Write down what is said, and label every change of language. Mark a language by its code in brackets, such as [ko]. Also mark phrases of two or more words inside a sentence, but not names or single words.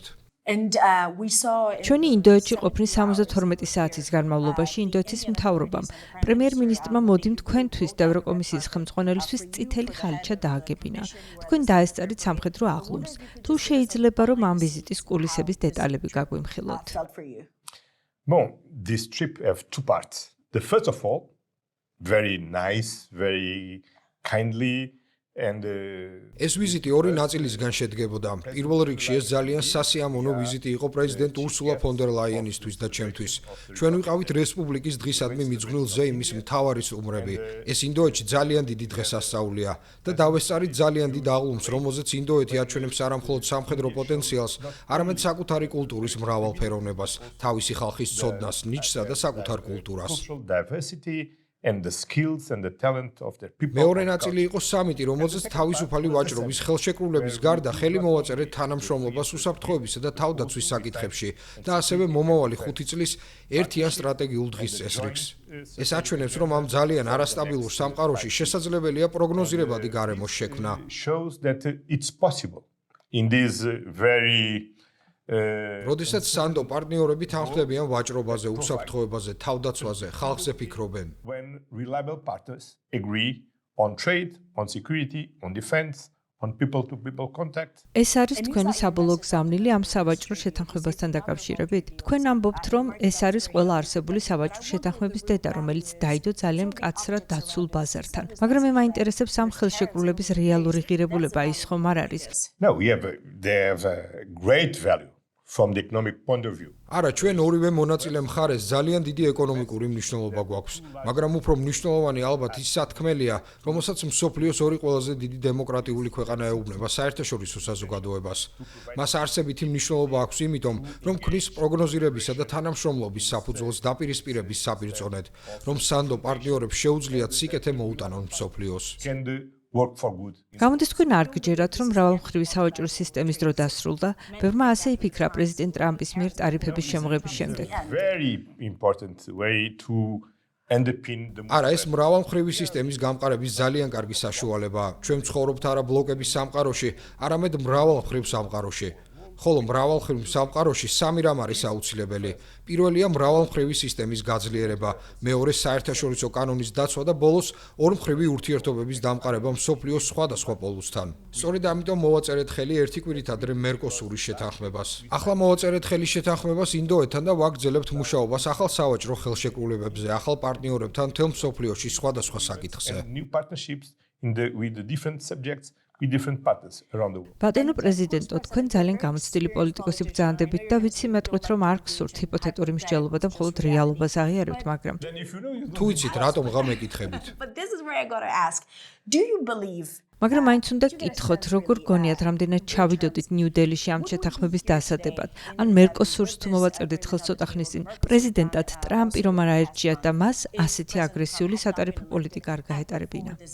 [ka] ჩვენი ინდოეთში ყოფნის 72 საათის განმავლობაში ინდოეთის მთავრობამ პრემიერ-მინისტრმა მოდიმ თქვენთვის და ევროკომისიის ხელმძღვანელისთვის წითელი ხალიჩა დააგებინა. თქვენ დაესწარით სამხედრო აღლუმს. თუ შეიძლება, რომ ამ ვიზიტის კულისების დეტალები გაგვიმხილოთ. [en] This trip have two parts. The first of all, very nice, very kindly and [ka] ეს ვიზიტი ორი ნაწილისგან შედგებოდა. პირველ რიგში ეს ძალიან სასიამოვნო ვიზიტი იყო პრეზიდენტ ურსულა ფონ დერ ლაიენისთვის და ჩემთვის. ჩვენ ვიყავით რესპუბლიკის დღისადმი მიძღვნილ ზეიმის მთავარი სტუმრები. ეს ინდოეთში ძალიან დიდი დღესასწაულია და დავესწარით ძალიან დიდ აღლუმს, რომელზეც ინდოეთი აჩვენებს არა მხოლოდ სამხედრო პოტენციალს, არამედ საკუთარი კულტურის მრავალფეროვნებას, თავისი ხალხის ცოდნას, ნიჭსა და საკუთარ კულტურას. [en] And the skills and the talent of their people. [ka] მეორე ნაწილი იყო სამიტი, რომელზეც თავისუფალი ვაჭრობის ხელშეკრულების გარდა ხელი მოვაწერეთ თანამშრომლობას უსაფრთხოებისა და თავდაცვის საკითხებში და ასევე მომავალი 5 წლის ერთიან სტრატეგიულ დღესწესრიგს. ეს აჩვენებს, რომ ამ ძალიან არასტაბილურ სამყაროში შესაძლებელია პროგნოზირებადი გარემოს შექმნა. [en] Shows that it's possible in this very [ka] როდესაც სანდო პარტნიორები თანხმდებიან ვაჭრობაზე, უსაფრთხოებაზე, თავდაცვაზე, ხალხზე ფიქრობენ. [en] When reliable partners agree on trade, on security, on defense, on people-to-people contact. [ka] ეს არის თქვენი საბოლოო გზავნილი ამ სავაჭრო შეთანხმებასთან დაკავშირებით. თქვენ ამბობთ, რომ ეს არის ყველა არსებული სავაჭრო შეთანხმების დედა, რომელიც დაიდო ძალიან მკაცრად დაცულ ბაზართან. მაგრამ მე მაინტერესებს ამ ხელშეკრულების რეალური ღირებულება ის ხომ არ არის? [en] No, they have a great value. From the economic point of view. [ka] არა, ჩვენ ორივე მონაწილე მხარეს ძალიან დიდი ეკონომიკური მნიშვნელობა გვაქვს, მაგრამ უფრო მნიშვნელოვანი ალბათ ის სათქმელია, რომელსაც მსოფლიოს ორი ყველაზე დიდი დემოკრატიული ქვეყანა ეუბნება საერთაშორისო საზოგადოებას. მას არსებითი მნიშვნელობა აქვს იმიტომ, რომ ქმნის პროგნოზირებისა და თანამშრომლობის საფუძველს დაპირისპირების საპირწონედ, რომ სანდო პარტნიორებს შეუძლიათ სიკეთე მოუტანონ მსოფლიოს. [en] Work for good. [ka] გამოდის თქვენ არ გჯერათ, რომ მრავალმხრივი სავაჭრო სისტემის დრო დასრულდა, ბევრმა ასე იფიქრა პრეზიდენტ ტრამპის მიერ ტარიფების შემოღების შემდეგ. [en] Very important way to underpin the [ka] არა, ეს მრავალმხრივი სისტემის გამყარების ძალიან კარგი საშუალებაა. ჩვენ ვცხოვრობთ არა ბლოკების სამყაროში, არამედ მრავალმხრივ სამყაროში. ხოლო მრავალმხრივ სამყაროში სამი რამ არის აუცილებელი. პირველია მრავალმხრივი სისტემის გაძლიერება, მეორე საერთაშორისო კანონის დაცვა და ბოლოს ორმხრივი ურთიერთობების დამყარება მსოფლიოს სხვადასხვა პოლუსთან. სწორედ ამიტომ მოვაწერეთ ხელი ერთი კვირით ადრე მერკოსურის შეთანხმებას. ახლა მოვაწერეთ ხელი შეთანხმებას ინდოეთთან და ვაგრძელებთ მუშაობას ახალ სავაჭრო ხელშეკრულებებზე, ახალ პარტნიორებთან მთელ მსოფლიოში სხვადასხვა საკითხზე. [en] New partnerships with the different subjects. With different partners around the world. [ka] ბატონო პრეზიდენტო, თქვენ ძალიან გამოცდილი პოლიტიკოსი ბრძანდებით და ვიცი მეტყვით, რომ არ გსურთ ჰიპოთეტური მსჯელობა და მხოლოდ რეალობას აღიარებთ, მაგრამ თუ იცით, რატომ გამეკითხებით? მაგრამ მაინც უნდა გკითხოთ, როგორ გონიათ, რამდენად ჩავიდოდით ნიუ-დელიში ამ შეთანხმების დასადებად, ან მერკოსურს თუ მოვაწერდით ხელს ცოტა ხნის წინ, პრეზიდენტად ტრამპი რომ არ აერჩიათ და მას ასეთი აგრესიული სატარიფო პოლიტიკა არ გაეტარებინა.